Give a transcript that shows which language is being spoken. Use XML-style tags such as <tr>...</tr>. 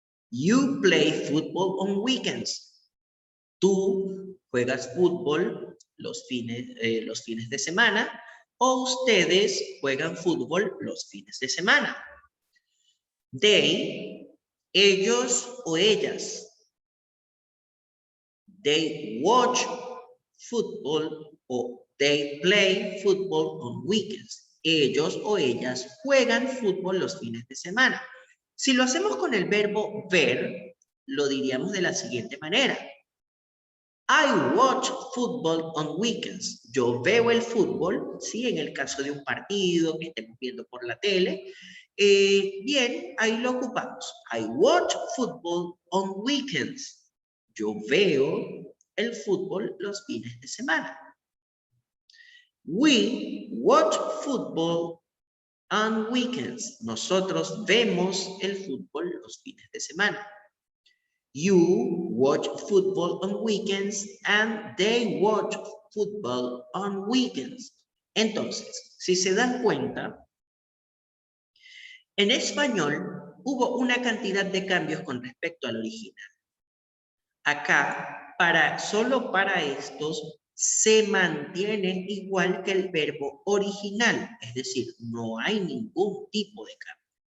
<en>You play football on weekends.</en> <es>Tú juegas fútbol los fines de semana, o ustedes juegan fútbol los fines de semana. They, ellos o ellas.</es> <en>They watch football o they play football on weekends.</en> <es>Ellos o ellas juegan fútbol los fines de semana. Si lo hacemos con el verbo ver, lo diríamos de la siguiente manera.</es> <en>I watch football on weekends.</en> <es>Yo veo el fútbol, ¿sí? En el caso de un partido que estemos viendo por la tele. Bien, ahí lo ocupamos.</es> <en>I watch football on weekends.</en> <es>Yo veo el fútbol los fines de semana.</es> <en>We watch football on weekends.</en> <es>Nosotros vemos el fútbol los fines de semana.</es> <en>You watch football on weekends and they watch football on weekends.</en> <es>Entonces, si se dan cuenta, en español hubo una cantidad de cambios con respecto al original. Acá, solo para estos, se mantiene igual que el verbo original, es decir, no hay ningún tipo de cambio.</es>